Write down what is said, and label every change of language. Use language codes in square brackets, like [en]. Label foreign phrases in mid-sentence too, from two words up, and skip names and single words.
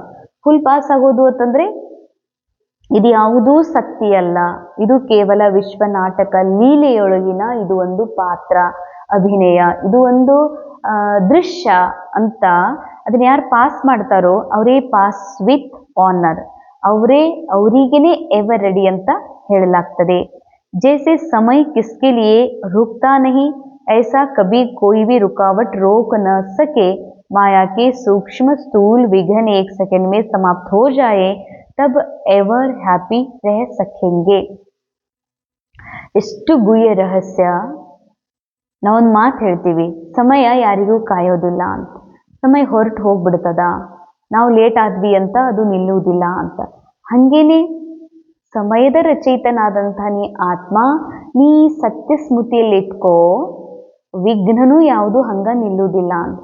[en] full pass [kn] ಆಗೋದು ಅಂತಂದ್ರೆ ಇದು ಯಾವುದೂ ಸತ್ಯ ಅಲ್ಲ, ಇದು ಕೇವಲ ವಿಶ್ವ ನಾಟಕ ಲೀಲೆಯೊಳಗಿನ ಇದು ಒಂದು ಪಾತ್ರ ಅಭಿನಯ, ಇದು ಒಂದು ದೃಶ್ಯ ಅಂತ. ಅದನ್ನ ಯಾರು ಪಾಸ್ ಮಾಡ್ತಾರೋ ಅವರೇ [en] pass with honour, [kn] ಅವರಿಗೇನೆ [en] ever ready [kn] ಅಂತ ಹೇಳಲಾಗ್ತದೆ. [hi] जैसे समय किसके लिए रुकता नहीं, ऐसा कभी कोई भी रुकावट रोक न सके. माया के सूक्ष्म स्थूल विघ्न एक सेकंड में समाप्त हो जाए, तब [en] ever happy [hi] रह सकेंगे. [kn] ಎಷ್ಟು ಗುಹ್ಯ ರಹಸ್ಯ. ನಾವೊಂದು ಮಾತು ಹೇಳ್ತೀವಿ, ಸಮಯ ಯಾರಿಗೂ ಕಾಯೋದಿಲ್ಲ ಅಂತ. ಸಮಯ ಹೊರಟು ಹೋಗ್ಬಿಡ್ತದ, ನಾವು ಲೇಟ್ ಆದ್ವಿ ಅಂತ ಅದು ನಿಲ್ಲುವುದಿಲ್ಲ ಅಂತ. ಹಂಗೇನೆ ಸಮಯದ ರಚಯಿತನಾದಂಥ ನೀ ಆತ್ಮ, ನೀ ಸತ್ಯ ಸ್ಮೃತಿಯಲ್ಲಿ ಇಟ್ಕೋ, ವಿಘ್ನನೂ ಯಾವುದು ಹಂಗ ನಿಲ್ಲುವುದಿಲ್ಲ ಅಂತ.